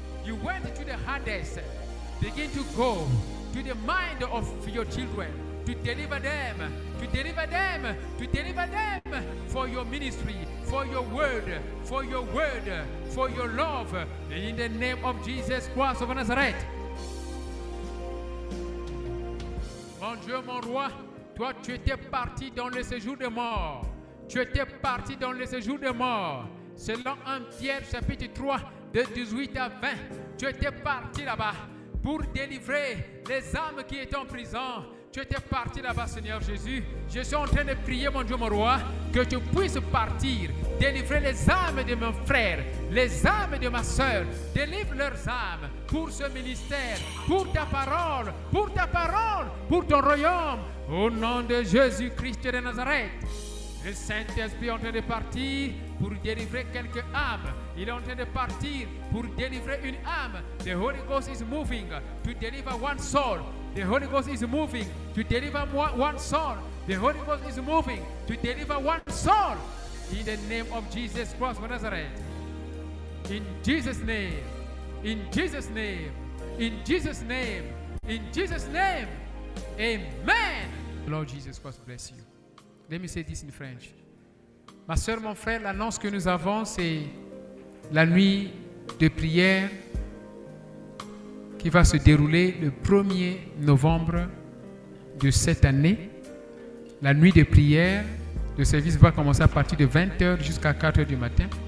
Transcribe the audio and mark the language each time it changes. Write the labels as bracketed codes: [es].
[en] You went to the Hades. Begin to go to the mind of your children, to deliver them, to deliver them, to deliver them for your ministry, for your word, for your word, for your love, in the name of Jesus Christ of Nazareth. [fr] Mon Dieu, mon roi, toi tu étais parti dans le séjour de mort. Tu étais parti dans le séjour de mort. Selon 1 Pierre chapitre 3, de 18 à 20, tu étais parti là-bas pour délivrer les âmes qui étaient en prison. Tu étais parti là-bas, Seigneur Jésus. Je suis en train de prier, mon Dieu, mon roi, que tu puisses partir, délivrer les âmes de mon frère, les âmes de ma soeur. Délivre leurs âmes pour ce ministère, pour ta parole, pour ton royaume. Au nom de Jésus-Christ de Nazareth. Le Saint-Esprit est en train de partir pour délivrer quelques âmes. Il est en train de partir pour délivrer une âme. [en] The Holy Ghost is moving to deliver one soul. The Holy Ghost is moving to deliver one soul. The Holy Ghost is moving to deliver one soul. In the name of Jesus Christ of Nazareth. In Jesus' name. In Jesus' name. In Jesus' name. In Jesus' name. Amen. Lord Jesus Christ bless you. Let me say this in French. [fr] Ma soeur, mon frère, l'annonce que nous avons, c'est la nuit de prière qui va se dérouler le 1er novembre de cette année. La nuit de prière, le service va commencer à partir de 20h jusqu'à 4h du matin.